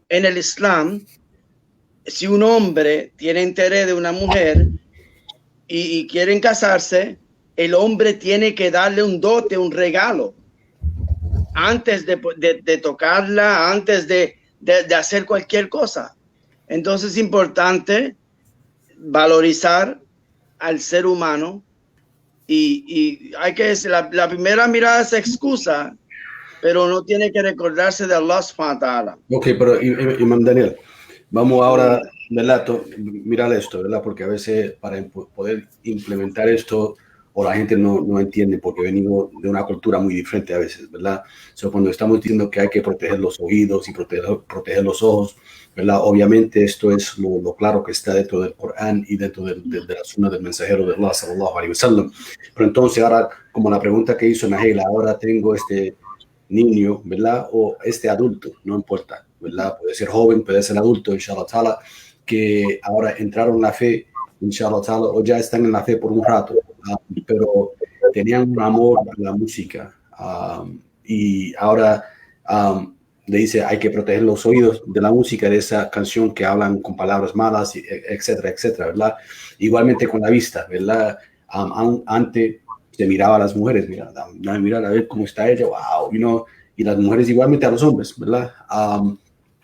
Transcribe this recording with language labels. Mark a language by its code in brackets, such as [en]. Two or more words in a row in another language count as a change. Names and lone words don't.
[es] En el Islam, si un hombre tiene interés de una mujer y quieren casarse, el hombre tiene que darle un dote, un regalo, antes de tocarla, antes de hacer cualquier cosa. Entonces es importante valorizar al ser humano y hay que decir, la primera mirada se excusa, pero no tiene que recordarse de [ar] الله سبحانه وتعالى. [es] Ok, pero Imam Daniel, vamos ahora, ¿verdad? Mirar esto, ¿verdad? Porque a veces para poder implementar esto, o la gente no entiende porque venimos de una cultura muy diferente a veces, ¿verdad? Cuando estamos diciendo que hay que proteger los oídos y proteger los ojos, ¿verdad? Obviamente esto es lo claro que está dentro del Corán y dentro de la sunna del mensajero de Allah, [ar] صلى الله عليه وسلم. [es] Pero entonces ahora, como la pregunta que hizo Nahela, ahora tengo este niño, ¿verdad? O este adulto, no importa, ¿verdad? Puede ser joven, puede ser adulto, [ar] إن شاء الله تعالى, [es] que ahora entraron en la fe, [ar] إن شاء الله تعالى, [es] o ya están en la fe por un rato, pero tenían un amor a la música y ahora le dice hay que proteger los oídos de la música, de esa canción que hablan con palabras malas, etcétera, etcétera, ¿verdad? Igualmente con la vista, ¿verdad? Antes se miraba a las mujeres, mira a ver cómo está ella, wow, y las mujeres igualmente a los hombres, ¿verdad?